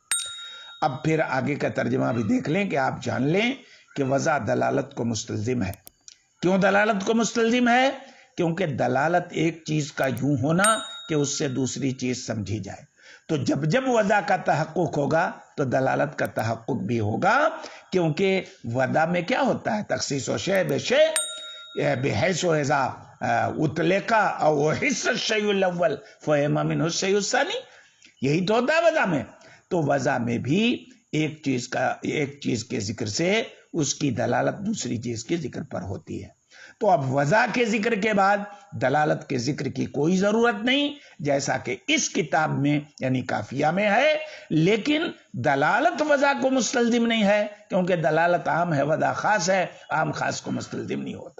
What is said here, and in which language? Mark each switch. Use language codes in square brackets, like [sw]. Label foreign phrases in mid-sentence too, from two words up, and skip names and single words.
[ur] اب پھر آگے کا ترجمہ بھی دیکھ لیں کہ آپ جان لیں کہ وضع دلالت کو مستلزم ہے۔ کیوں دلالت کو مستلزم ہے؟ کیونکہ دلالت ایک چیز کا یوں ہونا کہ اس سے دوسری چیز سمجھی جائے، تو جب جب وضع کا تحقق ہوگا تو دلالت کا تحقق بھی ہوگا، کیونکہ وضع میں کیا ہوتا ہے؟ [ar] تخصیص و شیء بشیء بحیث و اذا اطلق او حس الشیء الاول فهم منه الشیء الثانی، [ur] یہی تو ہوتا ہے وضع میں۔ تو وضع میں بھی ایک چیز کے ذکر سے اس کی دلالت دوسری چیز کے ذکر پر ہوتی ہے۔ تو اب وضع کے ذکر کے بعد دلالت کے ذکر کی کوئی ضرورت نہیں، جیسا کہ اس کتاب میں یعنی کافیہ میں ہے، لیکن دلالت وضع کو مستلزم نہیں ہے، کیونکہ دلالت عام ہے، وضع خاص ہے، عام خاص کو مستلزم نہیں ہوتا۔